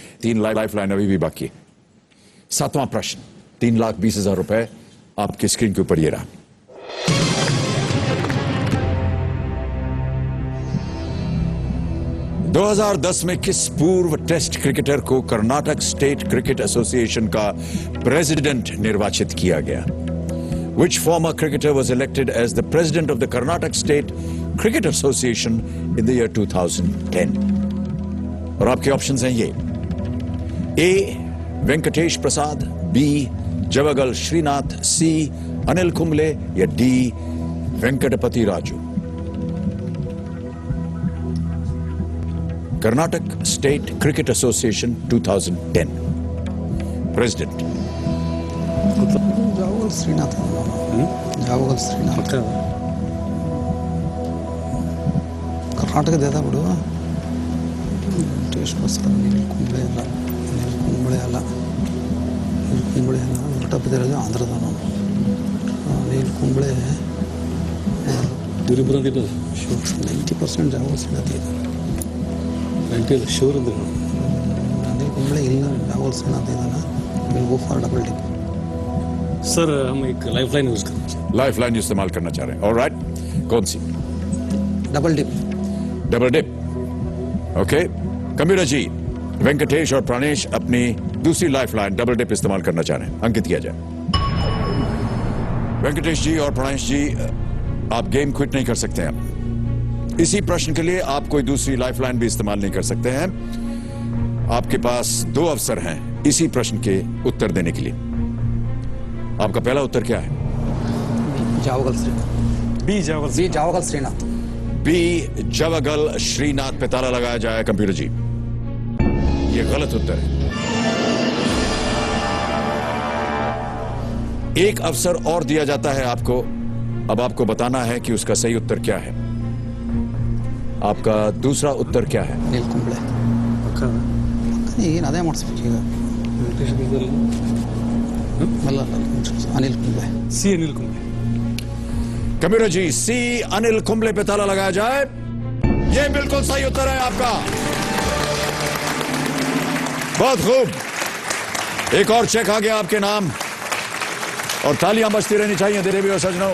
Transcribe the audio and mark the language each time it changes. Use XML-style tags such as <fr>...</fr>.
<hi>3 life line अभी भी बाकी है। 7वां प्रश्न 3,20,000 रुपए आपकी स्क्रीन के ऊपर ये रहा। 2010 में किस पूर्व टेस्ट क्रिकेटर को कर्नाटक स्टेट क्रिकेट एसोसिएशन का प्रेसिडेंट निर्वाचित किया गया?</hi> <en>Which former cricketer was elected as the president of the Karnataka State Cricket Association in the year 2010?</en> <hi>और आपके ऑप्शंस हैं ये: A. Venkatesh Prasad, B. Javagal Srinath, C. Anil Kumble या D. Venkatapati Raju? Karnataka state cricket association 2010 president.</hi> <kn>जावगल Srinath जावगल Srinath Karnataka देता बिಡು ವೆಂಕಟೇಶ್ ಪ್ರಸಾದ್ ಅನಿಲ್ ಕುಂಬ್ಳೆ ಅಲ್ಲ ವೆಂಕಟಪತಿ ಆಂಧ್ರದ ಅನಿಲ್ ಕುಂಬ್ಳೆ 90% ಜಾವಗಲ್ ಶ್ರೀನಾಥ್ ಇದೆ</kn> <hi>श्योर अंदर</hi> <kn>अनिल कुंबले ಇಲ್ಲ ಜಾವಗಲ್ ಶ್ರೀನಾಥ್ ಇದ್ದಾನೆ</kn> <en>will go for</en> <kn>double tip</kn> <hi>sir हम एक लाइफलाइन यूज करना चाहिए लाइफलाइन इस्तेमाल करना चाह रहे हैं। ऑलराइट, कौन सी? Double tip double dip. Okay, computer जी, वेंकटेश और प्राणेश अपनी दूसरी लाइफलाइन डबल डिप इस्तेमाल करना चाह रहे हैं। अंकित किया जाए। वेंकटेश जी और प्राणेश जी, आप गेम क्विट नहीं कर सकते हैं। इसी प्रश्न के लिए आप कोई दूसरी लाइफलाइन भी इस्तेमाल नहीं कर सकते हैं। आपके पास 2 अवसर हैं इसी प्रश्न के उत्तर देने के लिए। आपका पहला उत्तर क्या है?</hi> <kn>ಜಾವಗಲ್ ಶ್ರೀನಾಥ್</kn> <hi>बी जावल</hi> <kn>ಬಿ ಜಾವಗಲ್ ಶ್ರೀನಾಥ್</kn> <hi>बी जवागल श्रीनाथ पे ताला लगाया जाए। कंप्यूटर जी, ये गलत उत्तर है। एक अवसर और दिया जाता है आपको। अब आपको बताना है कि उसका सही उत्तर क्या है। आपका दूसरा उत्तर क्या है?</hi> <kn>ಅನಿಲ್ ಕುಂಬ್ಳೆ ಏನು ಅದೇ ಮಾಡಿಸ್ಬೇಕು ಈಗ ಅಲ್ಲ ಅನಿಲ್ ಕುಂಬ್ಳೆ</kn> <hi>सी अनिल कुंबले कंप्यूटर जी, सी अनिल कुंबले पे ताला लगाया जाए। यह बिल्कुल सही उत्तर है आपका। बहुत खूब, एक और चेक आ गया आपके नाम और तालियां बजती रहनी चाहिए देवी और सजनों।</hi>